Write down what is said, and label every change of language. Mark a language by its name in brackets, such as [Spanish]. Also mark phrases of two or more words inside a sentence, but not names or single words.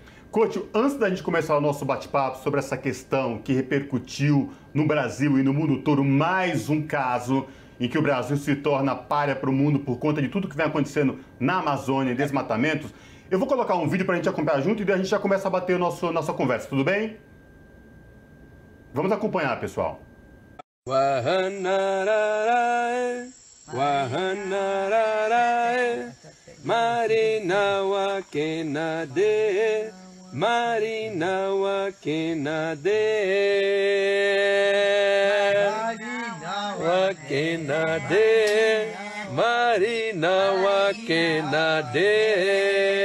[Portuguese] Couto, antes da gente começar o nosso bate-papo sobre essa questão que repercutiu no Brasil e no mundo todo, mais um caso em que o Brasil se torna pária para o mundo por conta de tudo que vem acontecendo na Amazônia e desmatamentos, eu vou colocar um vídeo para a gente acompanhar junto e daí a gente já começa a bater nossa conversa, tudo bem? Vamos acompanhar, pessoal. Marinawa kenade, Marinawa kenade, Marinawa kenade, Marinawa kenade.